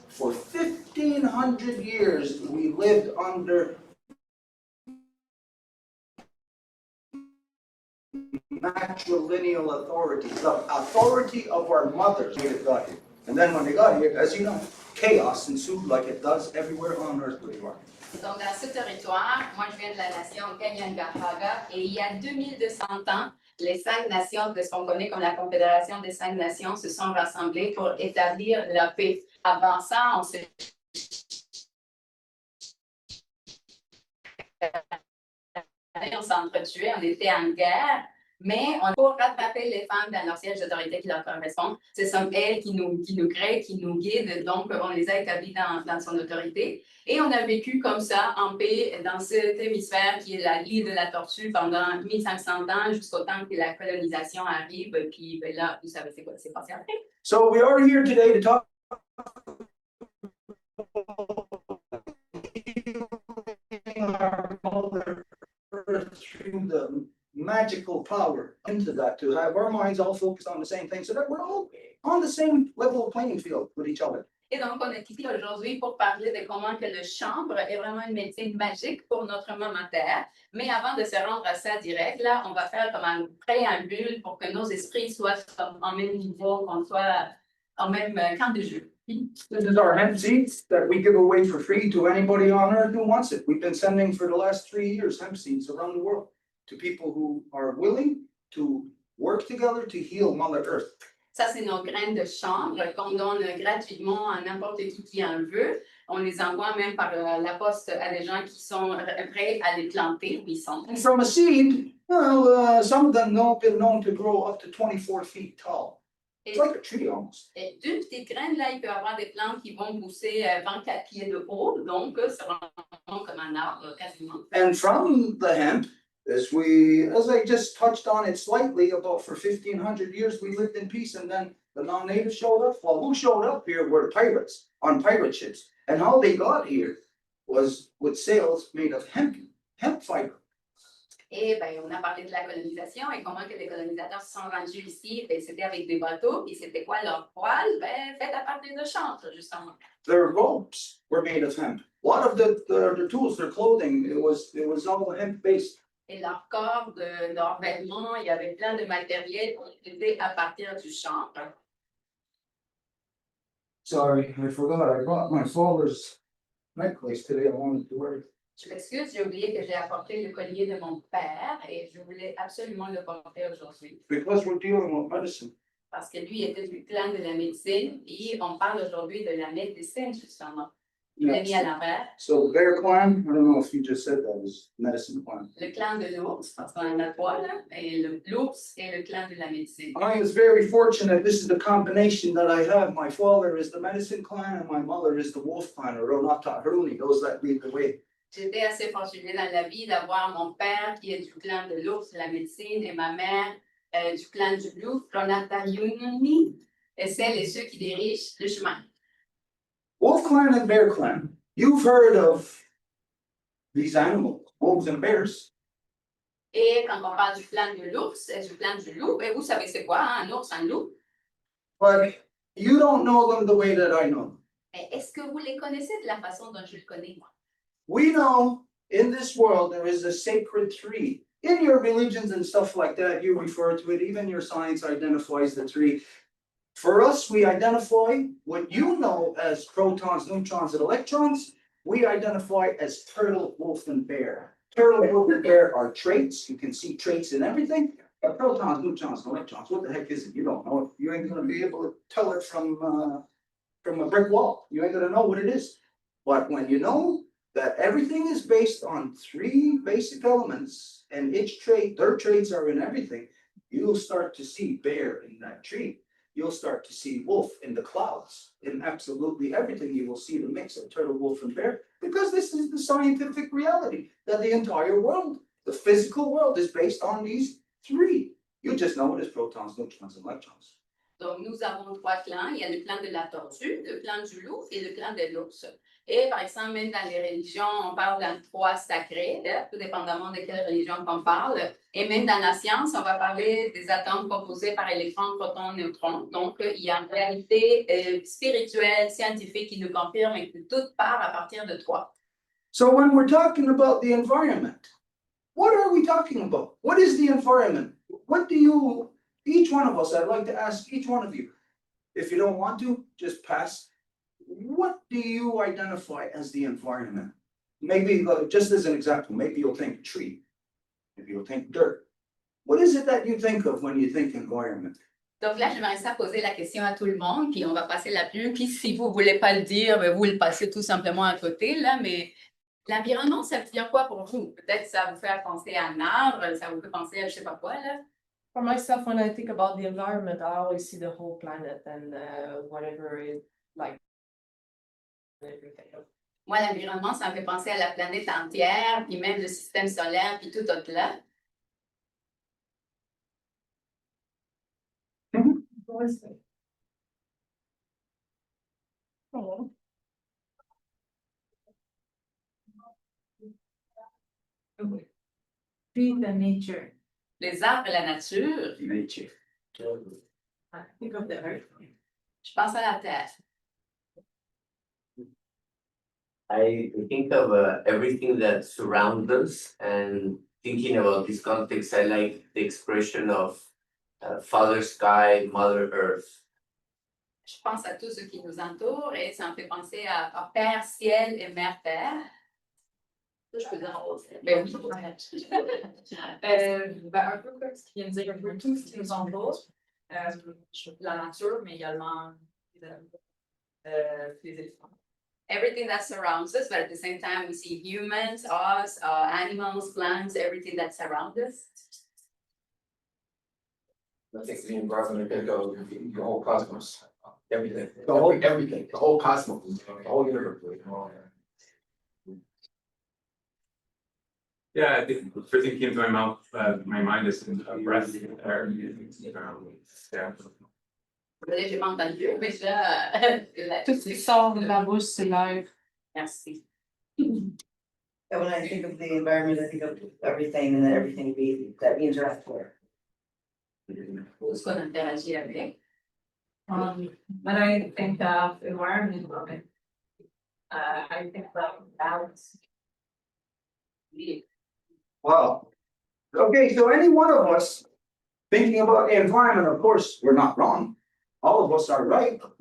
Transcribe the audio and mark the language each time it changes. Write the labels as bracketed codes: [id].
[en] For 1,500 years, we lived under matrilineal authority, the authority of our mothers when they got here. And then when they got here, as you know, chaos ensued like it does everywhere on earth where you are. [fr] Donc, dans ce territoire, moi, je viens de la nation Kanyangahaga, et il y a 2200 ans, les 5 nations de ce qu'on connaît comme la Confédération des 5 nations se sont rassemblées pour établir la paix. Avant ça, on s'entretuait, on était en guerre, mais pour rattraper les femmes dans leur siège d'autorité qui leur correspond, ce sont elles qui nous créent, qui nous guident, donc on les a établies dans son autorité. Et on a vécu comme ça, en paix, dans cet hémisphère qui est la l'île de la Tortue pendant 1500 ans, jusqu'au temps que la colonisation arrive, puis ben là, vous savez c'est quoi qui s'est passé après. [en] So we are here today to talk our mother earth through the magical power into that, to have our minds all focused on the same thing so that we're all on the same level of playing field with each other. [fr] Et donc, on est ici aujourd'hui pour parler de comment que le chanvre est vraiment une médecine magique pour notre maman Terre. Mais avant de se rendre à ça direct, là, on va faire comme un préambule pour que nos esprits soient en même niveau, qu'on soit en même camp de jeu. [en] This is our hemp seeds that we give away for free to anybody on earth who wants it. We've been sending for the last 3 years hemp seeds around the world to people who are willing to work together to heal Mother Earth. [fr] Ça, c'est nos graines de chanvre qu'on donne gratuitement à n'importe qui en veut. On les envoie même par la poste à des gens qui sont prêts à les planter. Ils sont. [en] And from a seed, well, some of them have been known to grow up to 24 feet tall. It's like a tree almost. [fr] Et d'une petite graine, là, il peut y avoir des plantes qui vont pousser 24 pieds de haut. Donc, c'est vraiment comme un arbre quasiment. [en] And from the hemp, as I just touched on it slightly, about for 1,500 years we lived in peace, and then the non-natives showed up. Well, who showed up here were pirates on pirate ships, and how they got here was with sails made of hemp fiber. [fr] Et ben, on a parlé de la colonisation et comment que les colonisateurs se sont rendus ici. Ben, c'était avec des bateaux, et c'était quoi leur poêle? Ben, fait à partir de chanvre, justement. [en] Their robes were made of hemp. A lot of the tools, their clothing, it was all hemp-based. [fr] Et leur corps, leurs vêtements, il y avait plein de matériel qui était à partir du chanvre. [en] Sorry, I forgot. I brought my father's necklace today. I wanted to wear it. [fr] Je m'excuse, j'ai oublié que j'ai apporté le collier de mon père et je voulais absolument le porter aujourd'hui. [en] Because we're dealing with medicine. [fr] Parce que lui était du clan de la médecine et on parle aujourd'hui de la médecine, justement. Je l'ai mis à l'envers. [en] So their clan, I don't know if you just said that, was medicine clan. [fr] Le clan de l'ours, parce qu'on en a trois, là, et l'ours est le clan de la médecine. [en] I was very fortunate. This is the combination that I have. My father is the medicine clan and my mother is the wolf clan, or HempUnitiy, those that lead the way. [fr] J'étais assez fortunée dans la vie d'avoir mon père qui est du clan de l'ours, de la médecine, et ma mère du clan du loup, HempUnitiy, et celles et ceux qui dirigent le chemin. [en] Wolf clan and bear clan. You've heard of these animals, wolves and bears. [fr] Et quand on parle du clan de l'ours et du clan du loup, et vous savez c'est quoi, hein, un ours, un loup? [en] But You don't know them the way that I know them. [fr] Mais est-ce que vous les connaissez de la façon dont je le connais, moi? [en] We know in this world there is a sacred tree. In your religions and stuff like that, you refer to it, even your science identifies the tree. For us, we identify what you know as protons, neutrons, and electrons. We identify as turtle, wolf, and bear. Turtle, wolf, and bear are traits. You can see traits in everything. But protons, neutrons, and electrons, what the heck is it? You don't know it. You ain't gonna be able to tell it from a brick wall. You ain't gonna know what it is. But when you know that everything is based on three basic elements, and each trait, their traits are in everything, you'll start to see bear in that tree. You'll start to see wolf in the clouds. In absolutely everything, you will see the mix of turtle, wolf, and bear, because this is the scientific reality that the entire world, the physical world, is based on these three. You just know it as protons, neutrons, and electrons. [fr] Donc, nous avons trois clans. Il y a le clan de la tortue, le clan du loup et le clan de l'ours. Et par exemple, même dans les religions, on parle d'un trois sacrés, tout dépendamment de quelle religion on parle. Et même dans la science, on va parler des atomes composés par électrons, protons, neutrons. Donc, il y a une réalité spirituelle, scientifique qui nous confirme que tout part à partir de trois. [en] So when we're talking about the environment, what are we talking about? What is the environment? What do you, each one of us, I'd like to ask each one of you, if you don't want to, just pass. What do you identify as the environment? Maybe, just as an example, maybe you'll think tree, maybe you'll think dirt. What is it that you think of when you think environment? [fr] Donc là, j'aimerais ça poser la question à tout le monde, puis on va passer la plume. Puis si vous ne voulez pas le dire, ben, vous le passez tout simplement à côté, là. Mais l'environnement, ça veut dire quoi pour vous? Peut-être ça vous fait penser à un arbre, ça vous fait penser à je ne sais pas quoi, là. [en] For myself, when I think about the environment, I always see the whole planet and whatever is like everything. [fr] Moi, l'environnement, ça me fait penser à la planète entière, puis même le système solaire, puis tout au-delà. Oh. [en] Trees and nature. [fr] Les arbres et la nature, [en] Nature. I think of the earth. [fr] je pense à la terre. [en] I think of everything that surrounds us, and thinking about this context, I like the expression of Father Sky, Mother Earth. [fr] Je pense à tout ce qui nous entoure et ça me fait penser à Père Ciel et Mère Terre. Ça, je peux dire en français. Ben oui. Un peu comme ce qu'il vient de dire, un peu tout ce qui nous entoure, la nature, mais également les éléphants. [en] Everything that surrounds us, but at the same time, we see humans, us, animals, plants, everything that surrounds us. I think the environment could go the whole cosmos, everything, whole- everything, the whole cosmos, the whole universe. Yeah, I think the first thing came to my mouth, my mind is breath, air. Yeah. [fr] Là, j'ai pas entendu, mais là, Tout ce qui sort de la bouche, c'est l'air. merci. [en] And when I think of the environment, I think of everything and that everything that we interact with. [fr] Tout ce qu'on interagit avec. [en] When I think of environment, I think of balance. Wow. Okay, so any one of us thinking about the environment, of course, we're not wrong. All of us are right.